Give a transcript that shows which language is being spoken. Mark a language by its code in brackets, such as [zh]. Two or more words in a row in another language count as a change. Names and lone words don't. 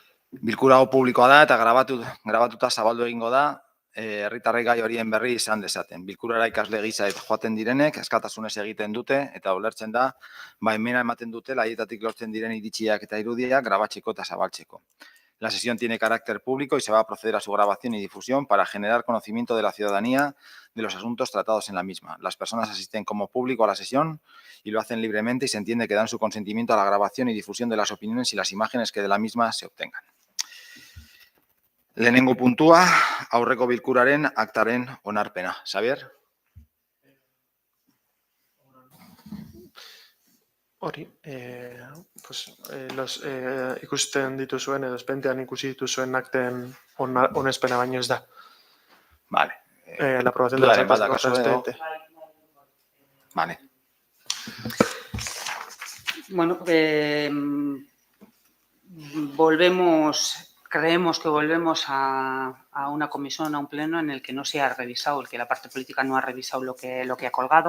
[eu] Bilkura hau publikoa da eta grabatuta zabaldu egingo da, herritarrek gai horien berri izan dezaten. Bilkurara ikasle gisa joaten direnek, askatasunez egiten dute eta ulertzen da, baimena ematen dutela haietatik lortzen diren iritziak eta irudiak grabatzeko eta zabaltzeko. [es] La sesión tiene carácter público y se va a proceder a su grabación y difusión para generar conocimiento de la ciudadanía de los asuntos tratados en la misma. Las personas asisten como público a la sesión y lo hacen libremente y se entiende que dan su consentimiento a la grabación y difusión de las opiniones y las imágenes que de la misma se obtengan. [eu] Lehenengo puntua, aurreko bilkuraren aktaren onarpena. Xabier? Hori, ikusten dituzuen edo espentean ikusi dituzuen akten onespena baino ez da. [es] Vale. La aprobación de las actas de corte expediente. Vale. Bueno, creemos que volvemos a una comisión, a un pleno en el que no se ha revisado, el que la parte política no ha revisado lo que ha colgado.